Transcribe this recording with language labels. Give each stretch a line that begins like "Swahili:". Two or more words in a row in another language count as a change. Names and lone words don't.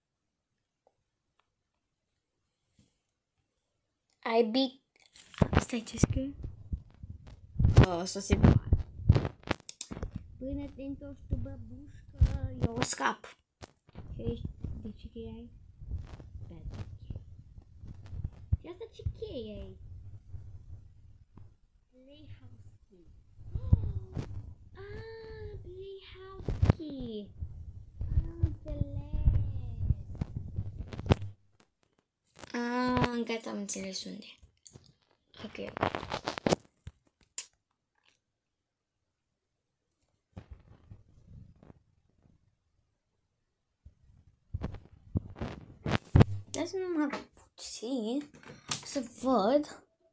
Romanian: Stai, ce scrie? O să se poate. Până te întorci tu, băbușcă, eu o scap. De ce cheie ai? Și asta ce cheie ai?
English: Playhouse key. Ah, playhouse key.
Romanian: Am înțeles. Gata, am înțeles unde. Ok. Dați numai puțin să văd.